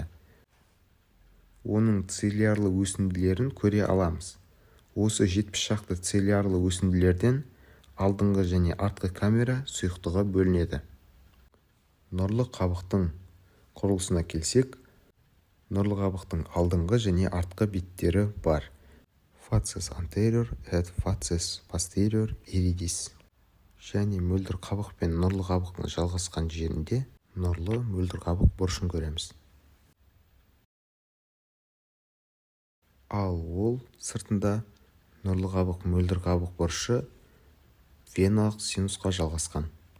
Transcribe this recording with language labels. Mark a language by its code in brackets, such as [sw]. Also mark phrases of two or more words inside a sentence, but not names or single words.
[kk] Оның цилиарлы өсінділерін көре аламыз. Осы 70 шақты цилиарлы өсінділерден алдыңғы және артқы камера сұйықтығы бөлінеді. Нұрлы қабықтың құрылысына келсек, нұрлы қабықтың алдыңғы және артқы беттері бар. [la] Facies anterior et facies posterior iridis. [kk] Және мөлдір қабық пен нұрлы қабықтың жалғасқан жерінде нұрлы мөлдір қабық бұрышын көреміз. Ал ол сыртында нұрлы қабық мөлдір қабық бұрышы веналық синусқа жалғасқан.